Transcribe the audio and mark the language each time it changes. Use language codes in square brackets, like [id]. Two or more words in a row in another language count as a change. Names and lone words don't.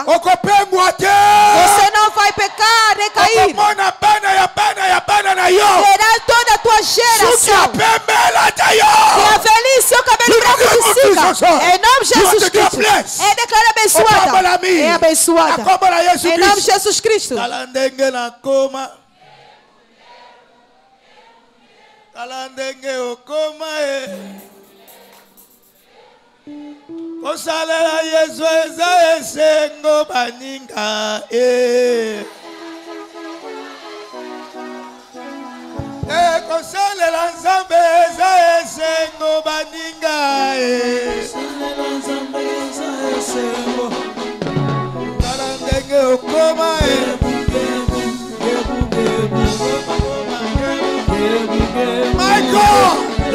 [pt] Você não vai pecar, recair. Verá toda a tua geração. Que a velhice e o cabelo branco te siga. Em nome de Jesus Cristo. É declarada abençoada. É abençoada. Em nome de Jesus Cristo. [ln] Kosalela Yesu eza esengo baninga kosalela Nzambe eza esengo baninga kosalela Nzambe eza esengo tala ndenge okoma [en] My God